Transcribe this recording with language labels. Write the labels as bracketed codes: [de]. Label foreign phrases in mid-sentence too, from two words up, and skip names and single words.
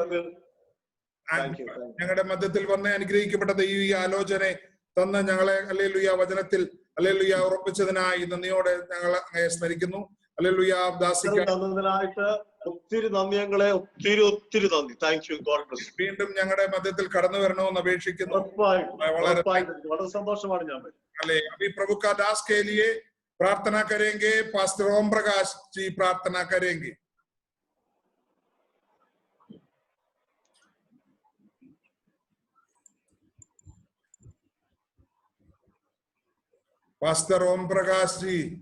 [ml] ഞങ്ങളുടെ മധ്യത്തിൽ വന്ന് അനുഗ്രഹിക്കപ്പെട്ട ദൈവിക ആലോചന തന്ന് ഞങ്ങളെ ഹല്ലേലൂയ വചനത്തിൽ ഹല്ലേലൂയ ഉറപ്പിച്ചതിനായി നന്ദിയോടെ ഞങ്ങൾ അങ്ങയെ സ്മരിക്കുന്നു. ഹല്ലേലൂയ. തന്നതിനായിട്ട് ഒത്തിരി നന്ദി, ഞങ്ങളെ ഒത്തിരി ഒത്തിരി നന്ദി. [en] Thank you. God bless. [ml] വീണ്ടും ഞങ്ങളുടെ മധ്യത്തിൽ കടന്നു വരണമെന്ന് അപേക്ഷിക്കുന്നു. വളരെ സന്തോഷമാണ് ഞാൻ. [hi] अले अभी प्रभु का दास के लिए प्रार्थना करेंगे. पास्टर ओम प्रकाश जी प्रार्थना करेंगे. पास्टर ओम प्रकाश जी.